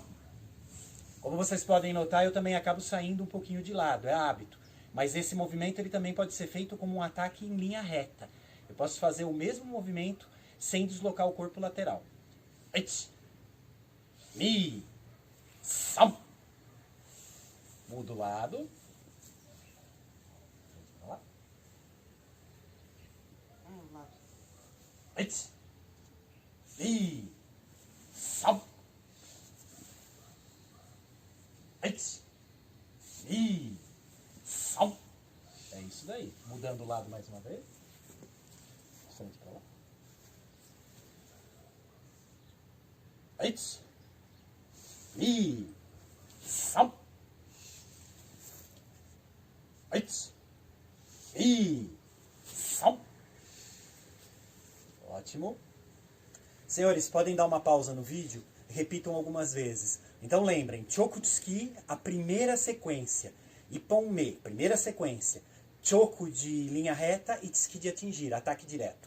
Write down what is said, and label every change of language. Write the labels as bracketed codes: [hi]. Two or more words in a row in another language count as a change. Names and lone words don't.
[pt] Como vocês podem notar, eu também acabo saindo um pouquinho de lado, é hábito. Mas esse movimento ele também pode ser feito como um ataque em linha reta. Eu posso fazer o mesmo movimento sem deslocar o corpo lateral. Eit. Mi. Sal. Mudo o lado. Eit. Mi. Sal. Eit. Mi. Sal. É isso daí. Mudando o lado mais uma vez. Frente para lá. Eit. Mi. Sal. Eit. Mi. Sal. Ótimo. Senhores, podem dar uma pausa no vídeo? Repitam algumas vezes. Então lembrem, Chokutsuki, a primeira sequência. Ipponme, primeira sequência. Choku de linha reta e Tsuki de atingir, ataque direto.